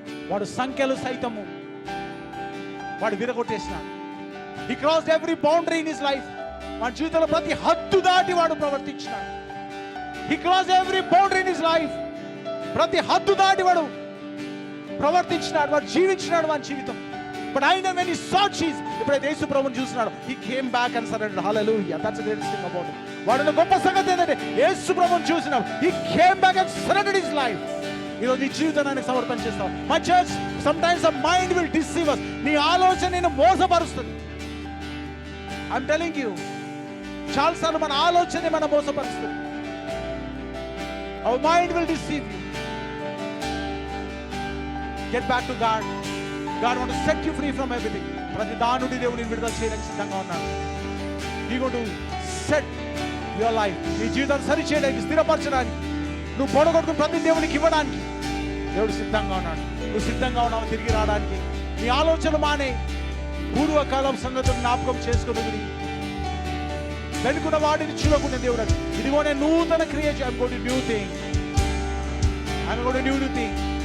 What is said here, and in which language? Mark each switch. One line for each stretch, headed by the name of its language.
Telugu: వాడు సంఖ్యలు సైతము వాడు విరగొట్టేసినాడు.
English: He crossed every boundary in his life.
Telugu: వాడి జీవితంలో ప్రతి హద్దు దాటి వాడు ప్రవర్తించినాడు.
English: He crossed every boundary in his life.
Telugu: ప్రతి హద్దు దాటి వాడు ప్రవర్తించినాడు, వాడు జీవించినాడు వాడి జీవితం.
English: but అయినా when he saw Jesus,
Telugu: ఎప్పుడైతే యేసు ప్రభువుని చూసినాడు,
English: he came back and surrendered. Hallelujah. That's the greatest thing about it.
Telugu: వాడున్న గొప్ప సంగతి ఏంటంటే యేసు ప్రభువుని చూసినాడు,
English: he came back and surrendered his life.
Telugu: ఈరోజు నీ జీవితాన్ని ఆయనకు సమర్పణ చేస్తావు.
English: My church, sometimes the mind will deceive us.
Telugu: నీ ఆలోచన నిన్ను మోసపరుస్తుంది.
English: I'm telling you,
Telugu: చాలాసార్లు మన ఆలోచనే మన మోసపరుస్తుంది.
English: Our mind will deceive you. Get back to God. God wants to set you free from everything.
Telugu: ప్రతి దాని నుండి దేవుని విడుదల చేయడానికి సిద్ధంగా ఉన్నాడు.
English: He going to set your life.
Telugu: నీ జీవితాన్ని సరి చేయడానికి, స్థిరపరచడానికి, నువ్వు పొడగొట్టుకుని ప్రతి దేవునికి ఇవ్వడానికి దేవుడు సిద్ధంగా ఉన్నాడు. నువ్వు సిద్ధంగా ఉన్నావు తిరిగి రావడానికి. నీ ఆలోచన మానే, పూర్వకాలం సంగతులు జ్ఞాపకం చేసుకుని వెనుకున్న వాటిని చూడకుండా దేవుడు అంటాడు, ఇదిగో నేను నూతన క్రియ
English: I'm going to new thing, I'm going to new thing.